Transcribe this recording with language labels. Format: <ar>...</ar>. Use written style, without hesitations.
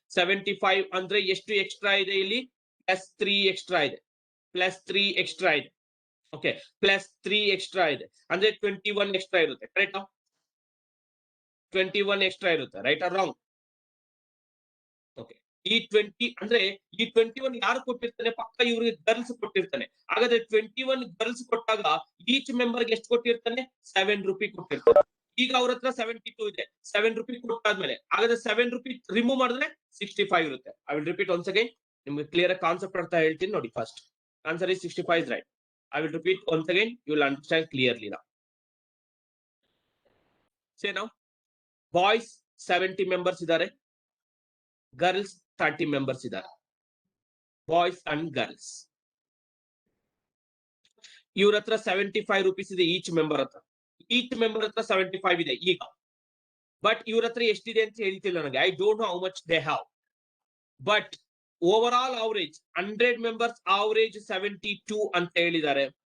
<kn>75 andre ಎಷ್ಟು extra ಇದೆ ಇಲ್ಲಿ?</kn> <en>plus 3 extra ಇದೆ. plus 3 extra ಇದೆ. Okay. plus 3 extra ಇದೆ.</en> <kn>ಅಂದ್ರೆ 21 extra ಇರುತ್ತೆ.</kn> <en>Correct? 21 extra ಇರುತ್ತೆ. Right or wrong? Okay.</en> <kn>ಈ 20 ಅಂದ್ರೆ ಈ 21 ಯಾರು ಕೊಟ್ಟಿರ್ತಾನೆ? ಪಕ್ಕ ಇವ್ರಿಗೆ ಗರ್ಲ್ಸ್ ಕೊಟ್ಟಿರ್ತಾನೆ. ಹಾಗಾದ್ರೆ 21 ಗರ್ಲ್ಸ್ ಕೊಟ್ಟಾಗ ಈಚ್ ಮೆಂಬರ್ಗೆ ಎಷ್ಟು ಕೊಟ್ಟಿರ್ತಾನೆ? 7 ರೂಪಾಯಿ ಕೊಟ್ಟಿರ್ತಾನೆ. ಈಗ ಅವ್ರ ಹತ್ರ 72 ಇದೆ. 7 ರೂಪಾಯಿ ಕೊಟ್ಟಾದ್ಮೇಲೆ ಹಾಗಾದ್ರೆ 7 ರೂಪಾಯಿ ರಿಮೂವ್ ಮಾಡಿದ್ರೆ 65 ಇರುತ್ತೆ.</kn> <en>I will repeat once again.</en> <kn>ನಿಮ್ಗೆ ಕ್ಲಿಯರ್ ಕಾನ್ಸೆಪ್ಟ್ ಅರ್ಥ ಹೇಳ್ತೀನಿ ನೋಡಿ.</kn> <en>First answer is 65 is right. I will repeat once again. You will understand clearly now. Say now. Boys 70 members ಇದ್ದಾರೆ. Girls 30 members ಇದ್ದಾರೆ. Boys and girls.</en> <kn>ಇವ್ರ ಹತ್ರ 75 rupees ಇದೆ each member ಹತ್ರ. ಈಚ್ ಮೆಂಬರ್ ಹತ್ರ 75 ಇದೆ ಈಗ. ಬಟ್ ಇವ್ರ ಹತ್ರ ಎಷ್ಟಿದೆ ಅಂತ ಹೇಳ್ತಿಲ್ಲ ನನಗೆ.</kn> <en>I don't know how much they have.</en> <kn>But over all average 100 members average 72 ಅಂತ ಹೇಳಿದ್ದಾರೆ.</kn>